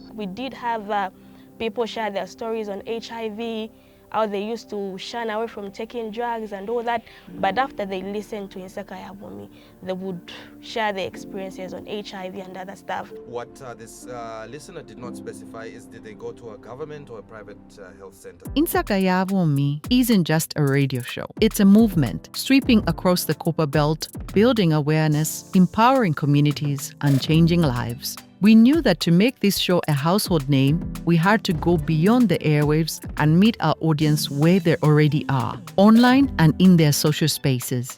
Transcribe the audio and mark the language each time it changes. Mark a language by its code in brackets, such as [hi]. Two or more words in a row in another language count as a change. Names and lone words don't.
[en] We did have people share their stories on HIV, how they used to shun away from taking drugs and all that. But after they listened to Insaka ya Bumi, they would share their experiences on HIV and other stuff. What this listener did not specify is, did they go to a government or a private health center? Insaka ya Bumi isn't just a radio show. It's a movement sweeping across the Copper Belt, building awareness, empowering communities, and changing lives. We knew that to make this show a household name, we had to go beyond the airwaves and meet our audience where they already are, online and in their social spaces.